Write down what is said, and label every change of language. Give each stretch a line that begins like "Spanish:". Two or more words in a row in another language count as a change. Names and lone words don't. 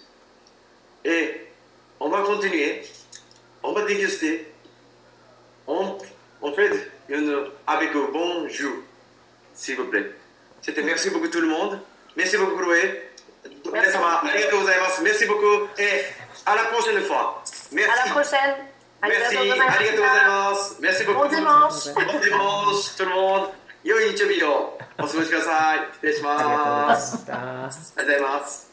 French: Et on va continuer, on va déguster, on fait avec un bon jus, s'il vous plaît. C'était merci beaucoup tout le monde. Merci beaucoup, Chloé. Merci beaucoup et à la prochaine fois. Merci. À la prochaine. Merci. Merci beaucoup. Bon dimanche. Bon dimanche, tout le monde.
Japanese: 良い日曜日をお過ごしください。失礼します。ありがとうございました。ありがとうございます。